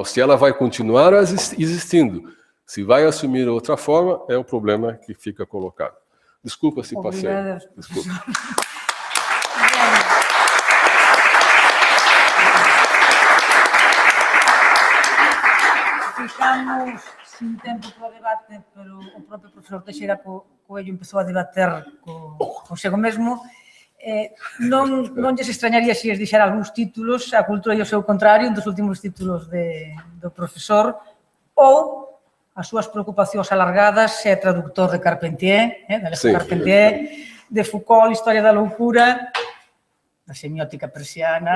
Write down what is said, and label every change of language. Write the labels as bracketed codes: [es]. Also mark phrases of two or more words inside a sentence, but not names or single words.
[pt] Se ela vai continuar existindo, se vai assumir outra forma, é o problema que fica colocado. Desculpa se passei. Desculpa. [gl] Ficamos sin tempo para o debate, pero o propio profesor Teixeira Coello empezou a debater consigo mesmo. Non lles extrañaría se lles dixera algúns títulos, A cultura e o seu contrario, un dos últimos títulos do profesor, ou as súas preocupacións alargadas, se é traductor de Carpentier, Carpentier, de Foucault, Historia da loucura, da semiótica persiana.